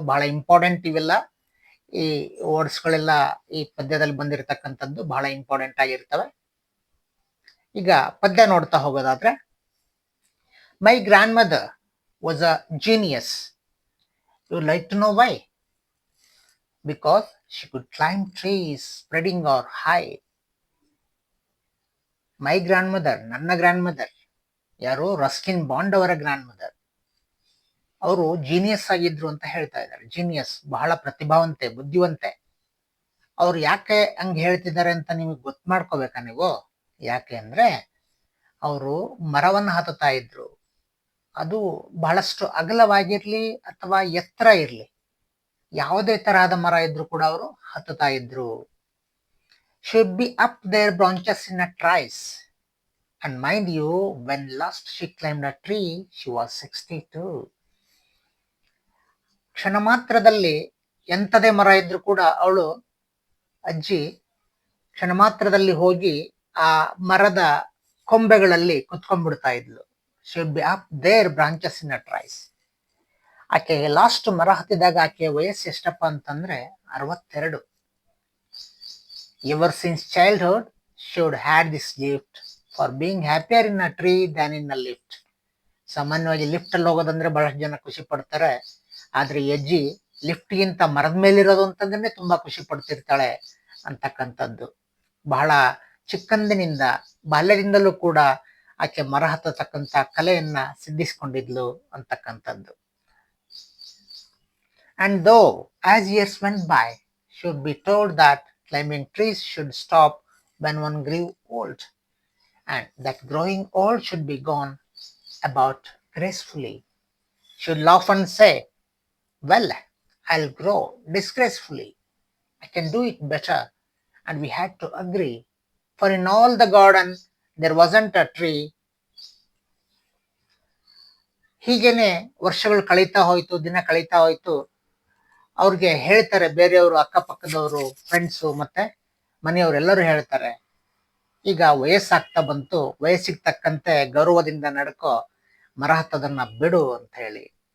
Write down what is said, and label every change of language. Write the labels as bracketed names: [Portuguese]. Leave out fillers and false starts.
[Kannada] ಬಹಳ ಇಂಪಾರ್ಟೆಂಟ್ ಇವೆಲ್ಲ. ಈ ವರ್ಡ್ಸ್ಗಳೆಲ್ಲ ಈ ಪದ್ಯದಲ್ಲಿ ಬಂದಿರತಕ್ಕಂಥದ್ದು ಬಹಳ ಇಂಪಾರ್ಟೆಂಟ್ ಆಗಿರ್ತವೆ. ಈಗ ಪದ್ಯ ನೋಡ್ತಾ ಹೋಗೋದಾದ್ರೆ, [English] My grandmother was a genius. You like to know why? Because she could climb trees spreading or high. My grandmother, [Kannada] ನನ್ನ ಗ್ರ್ಯಾಂಡ್ ಮದರ್, ಯಾರು? ರಸ್ಕಿನ್ ಬಾಂಡ್ ಅವರ ಗ್ರ್ಯಾಂಡ್ ಮದರ್. ಅವರು ಜೀನಿಯಸ್ ಆಗಿದ್ರು ಅಂತ ಹೇಳ್ತಾ ಇದ್ದಾರೆ. ಜೀನಿಯಸ್, ಬಹಳ ಪ್ರತಿಭಾವಂತೆ, ಬುದ್ಧಿವಂತೆ. ಅವ್ರು ಯಾಕೆ ಹಂಗೆ ಹೇಳ್ತಿದ್ದಾರೆ ಅಂತ ನಿಮಗೆ ಗೊತ್ತು ಮಾಡ್ಕೋಬೇಕಾ ನೀವು? ಯಾಕೆ ಅಂದ್ರೆ, ಅವರು ಮರವನ್ನು ಹತ್ತುತ್ತಾ ಇದ್ರು. ಅದು ಬಹಳಷ್ಟು ಅಗಲವಾಗಿರ್ಲಿ ಅಥವಾ ಎತ್ತರ ಇರ್ಲಿ, ಯಾವುದೇ ತರಹದ ಮರ ಇದ್ರು ಕೂಡ ಅವರು ಹತ್ತುತ್ತಾ ಇದ್ರು. [English] Should be up their branches in a trice. And mind you, when last she climbed a tree, she was 62. [Kannada] ಕ್ಷಣ ಮಾತ್ರದಲ್ಲಿ ಎಂಥದೇ ಮರ ಇದ್ರು ಕೂಡ ಅವಳು, ಅಜ್ಜಿ, ಕ್ಷಣ ಮಾತ್ರದಲ್ಲಿ ಹೋಗಿ ಆ ಮರದ ಕೊಂಬೆಗಳಲ್ಲಿ ಕುತ್ಕೊಂಡ್ಬಿಡ್ತಾ ಇದ್ಲು. [English] Should be up their branches in a trice. [Kannada] ಆಕೆ ಲಾಸ್ಟ್ ಮರ ಹತ್ತಿದಾಗ ಆಕೆ ವಯಸ್ಸು ಎಷ್ಟಪ್ಪ ಅಂತಂದ್ರೆ 62. [English] Ever since childhood, she would had this gift for being happier in a tree than in a lift. [Kannada] ಸಾಮಾನ್ಯವಾಗಿ ಲಿಫ್ಟ್ ಅಲ್ಲಿ ಹೋಗೋದಂದ್ರೆ ಬಹಳಷ್ಟು ಜನ ಖುಷಿ ಪಡ್ತಾರೆ. ಆದ್ರೆ ಅಜ್ಜಿ ಲಿಫ್ಟ್ ಗಿಂತ ಮರದ ಮೇಲಿರೋದು ಅಂತಂದ್ರೆ ತುಂಬಾ ಖುಷಿ ಪಡ್ತಿರ್ತಾಳೆ ಅಂತಕ್ಕಂಥದ್ದು. ಬಹಳ ಚಿಕ್ಕಂದಿನಿಂದ, ಬಾಲ್ಯದಿಂದಲೂ ಕೂಡ ಆಕೆ ಮರ ಹತ್ತತಕ್ಕಂಥ ಕಲೆಯನ್ನ ಸಿದ್ಧಿಸ್ಕೊಂಡಿದ್ಲು ಅಂತಕ್ಕಂಥದ್ದು. [English] And though as years went by, she would be told that climbing trees should stop when one grew old, and that growing old should be gone about gracefully. She would laugh and say, well, I'll grow disgracefully. I can do it better. And we had to agree, for in all the garden there wasn't a tree. [Kannada] ಹೀಗೇನೆ ವರ್ಷಗಳು ಕಳೀತಾ ಹೋಯ್ತು, ದಿನ ಕಳೀತಾ ಹೋಯ್ತು. ಅವ್ರಿಗೆ ಹೇಳ್ತಾರೆ ಬೇರೆಯವರು, ಅಕ್ಕಪಕ್ಕದವರು, ಫ್ರೆಂಡ್ಸು ಮತ್ತೆ ಮನೆಯವರೆಲ್ಲರೂ ಹೇಳ್ತಾರೆ, ಈಗ ವಯಸ್ಸಾಗ್ತಾ ಬಂತು, ವಯಸ್ಸಿಗೆ ತಕ್ಕಂತೆ ಗೌರವದಿಂದ ನಡ್ಕೋ, ಮರ ಹತ್ತೋದನ್ನ ಬಿಡು ಅಂತ ಹೇಳಿ.